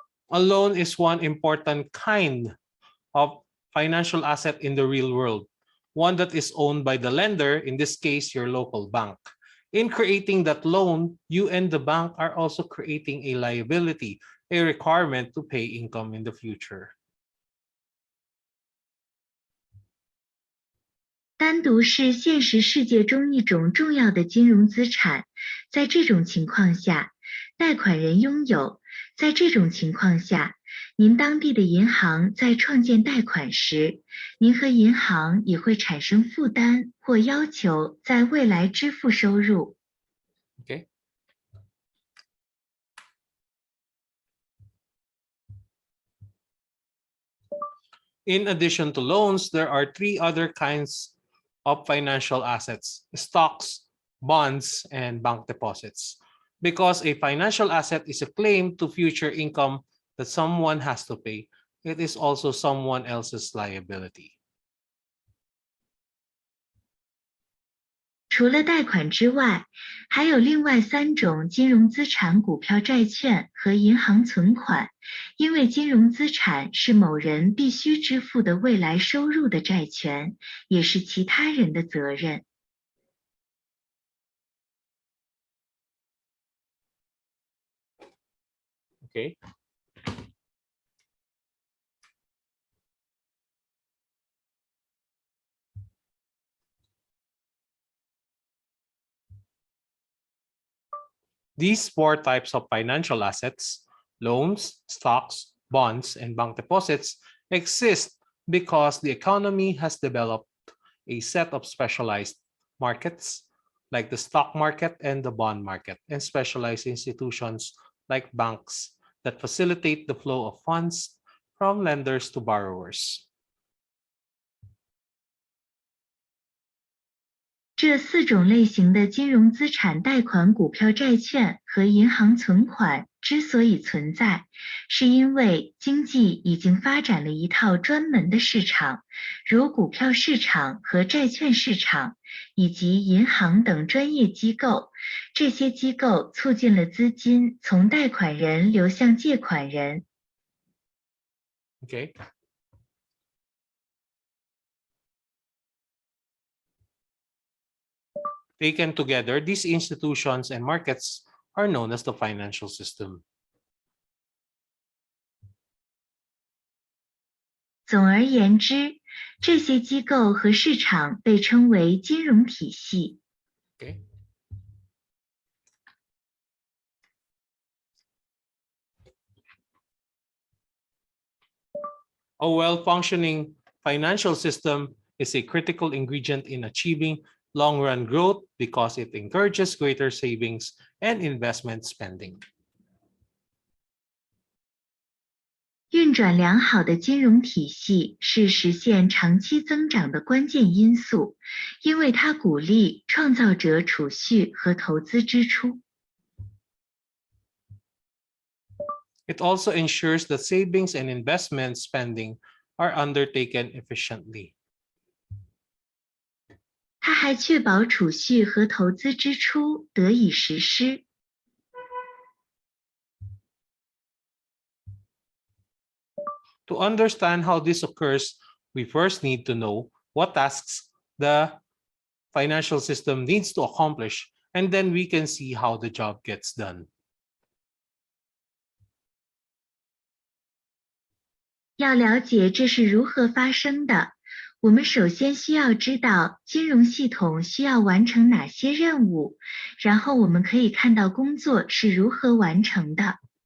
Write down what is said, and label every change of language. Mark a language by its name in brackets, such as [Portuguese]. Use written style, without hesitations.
[English] A loan is one important kind of financial asset in the real world, one that is owned by the lender, in this case, your local bank. In creating that loan, you and the bank are also creating a liability, a requirement to pay income in the future. [Chinese] 单独是现实世界中一种重要的金融资产。在这种情况下，贷款人拥有。在这种情况下，您当地的银行在创建贷款时，您和银行也会产生负担或要求在未来支付收入。 [English] Okay. In addition to loans, there are three other kinds of financial assets: stocks, bonds, and bank deposits. Because a financial asset is a claim to future income that someone has to pay, it is also someone else's liability. [Chinese] 除了贷款之外，还有另外3种金融资产：股票、债券和银行存款。因为金融资产是某人必须支付的未来收入的债权，也是其他人的责任。 [English] Okay. These 4 types of financial assets, loans, stocks, bonds, and bank deposits, exist because the economy has developed a set of specialized markets like the stock market and the bond market, and specialized institutions like banks that facilitate the flow of funds from lenders to borrowers. [Chinese] 这4种类型的金融资产——贷款、股票、债券和银行存款之所以存在，是因为经济已经发展了一套专门的市场，如股票市场和债券市场，以及银行等专业机构。这些机构促进了资金从贷款人流向借款人。 [English] Okay. Taken together, these institutions and markets are known as the financial system. [Chinese] 总而言之，这些机构和市场被称为金融体系。 [English] Okay. A well-functioning financial system is a critical ingredient in achieving long-run growth because it encourages greater savings and investment spending. [Chinese] 运转良好的金融体系是实现长期增长的关键因素，因为它鼓励创造者储蓄和投资支出。 [English] It also ensures that savings and investment spending are undertaken efficiently. [Chinese] 它还确保储蓄和投资支出得以实施。 [English] To understand how this occurs, we first need to know what tasks the financial system needs to accomplish, and then we can see how the job gets done. [Chinese] 要了解这是如何发生的，我们首先需要知道金融系统需要完成哪些任务，然后我们可以看到工作是如何完成的。